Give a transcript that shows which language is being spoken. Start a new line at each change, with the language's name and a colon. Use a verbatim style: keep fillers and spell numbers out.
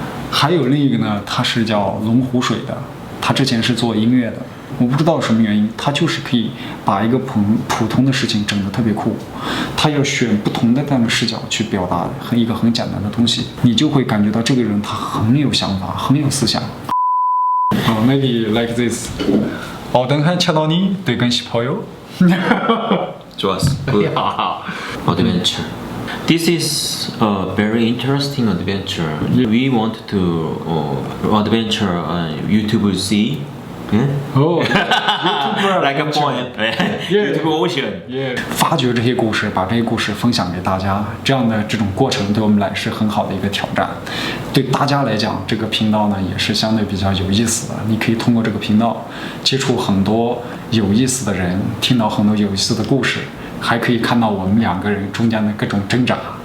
Chinese: 还有另一个呢，他是叫龙湖水的，他之前是做音乐的，我不知道什么原因，他就是可以把一个普普通的事情整得特别酷，他要选不同的这样的视角去表达和一个很简单的东西，你就会感觉到这个人他很有想法，很有思想。
English: Oh, maybe like this.
Korean: 어등한 채널이 되고 싶어요. 좋았어.
English: 그 adventure. This is a very interesting adventure. We want to uh, adventure on YouTube sea. Hmm? Oh, YouTuber Like a poem. Yeah. YouTube ocean. Yeah.
Chinese: 发掘这些故事，把这些故事分享给大家，这样的这种过程对我们来是很好的一个挑战。对大家来讲，这个频道呢也是相对比较有意思的。你可以通过这个频道接触很多有意思的人，听到很多有意思的故事，还可以看到我们两个人中间的各种挣扎。